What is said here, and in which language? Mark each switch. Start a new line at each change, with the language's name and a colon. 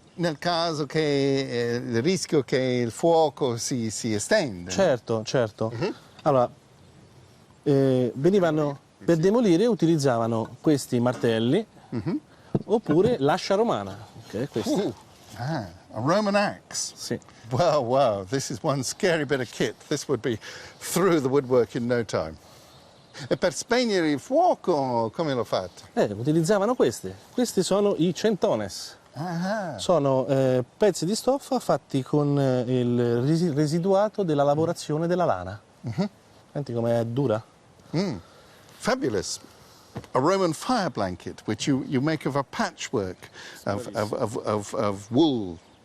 Italian: Nel caso che il rischio che il fuoco si estende. Certo, certo. Allora, venivano per demolire, utilizzavano questi martelli oppure l'ascia romana, che è questa.
English: A Roman axe.
Italian: Sì.
English: Wow, wow, this is one scary bit of kit. This would be through the woodwork in no time.
Italian: E per spegnere il fuoco, come l'ho fatto? Utilizzavano queste. Questi sono i centones. Sono pezzi di stoffa fatti con il residuato della lavorazione della lana. Senti com'è dura.
English: Fabulous. A Roman fire blanket, which you make of a patchwork of wool.